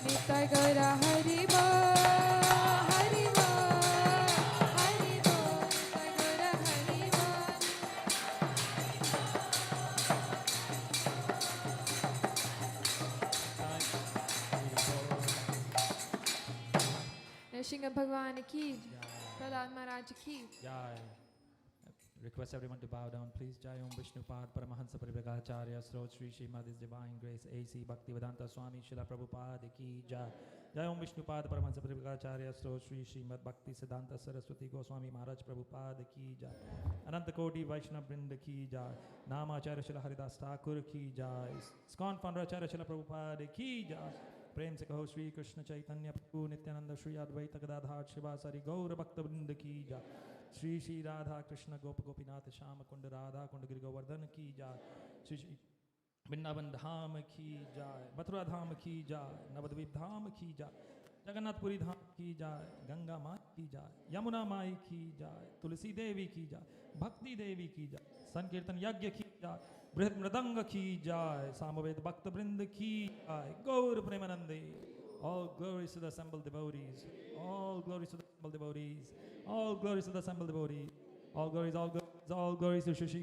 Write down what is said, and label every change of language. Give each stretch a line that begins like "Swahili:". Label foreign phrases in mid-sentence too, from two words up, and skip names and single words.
Hindi: निताई गौर हरि बोल, हरि बोल, हरि बोल, निताई गौर हरि बोल. नृसिंह भगवान की, प्रह्लाद महाराज की. Jai.
English: Request everyone to bow down, please.
Hindi: जय ॐ विष्णुपाद परमहंस परिव्राघाचार्य श्रोत श्री श्रीमद
English: His Divine Grace
Hindi: A.C. भक्तिवेदांत स्वामी श्रील प्रभुपाद की जय। जय ॐ विष्णुपाद परमहंस परिव्राघाचार्य श्रोत श्री श्रीमद भक्ति सिद्धांत सरस्वती गोस्वामी महाराज प्रभुपाद की जय. अनंत कोटि वैष्णव वृंद की जय. नामाचार्य श्रील हरिदास ठाकुर की जय. ISKCON founder आचार्य श्रील प्रभुपाद की जय. प्रेम से कहो श्री कृष्ण चैतन्य प्रभु नित्यानंद श्री अद्वैत गदाधर शिवासारि गौर भक्त वृंद की जय। श्री श्री राधा कृष्ण गोप गोपीनाथ श्याम कुंड राधा कुंड गिरि गोवर्धन की जय। श्री श्री वृंदावन धाम की जय, मथुरा धाम की जय, नवद्वीप धाम की जय, जगन्नाथपुरी धाम की जय, गंगा माई की जय, यमुना माई की जय, तुलसी देवी की जय, भक्ति देवी की जय, संकीर्तन यज्ञ की जय, बृहद मृदंग की जय, सामवेद भक्त वृंद की जय, गौर प्रेमानंदे।
English: All glories to the assembled devotees. All glories to the assembled devotees. All glories to the assembled devotees. All glories, all glories, all glories to Shri Guru.